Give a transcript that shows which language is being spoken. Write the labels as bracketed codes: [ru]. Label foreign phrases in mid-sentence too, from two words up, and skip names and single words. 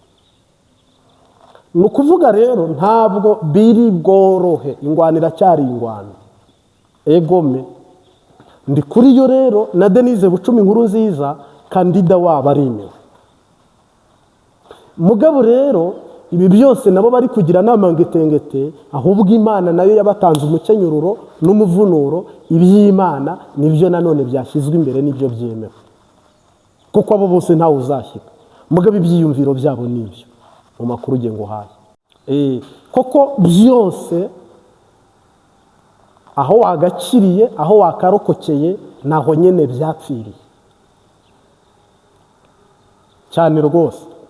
[rn] Ni ukuvuga rero ntabwo biri bworohe, ingwanira cyari ingwano. Egome Ndikuriyo rero na Denise Bucumi Nkurunziza kandida wabo aremewe. Mugabo rero ibi byose nabo bari kugira n'amangitengete, ahubwo Imana nayo yabatanze umukenyururo n'umuvunuro, iby'Imana nibyo nanone byashyizwe imbere n'ibyo byemewe, kuko abo bose ntawe uzashyika. Mugabe ibyiyumviro byabo nibyo mu makuru ugiye ngo uhaye. Koko byose aho wagakiriye, aho wakarokokeye, naho nyene byapfiriye cyane rwose.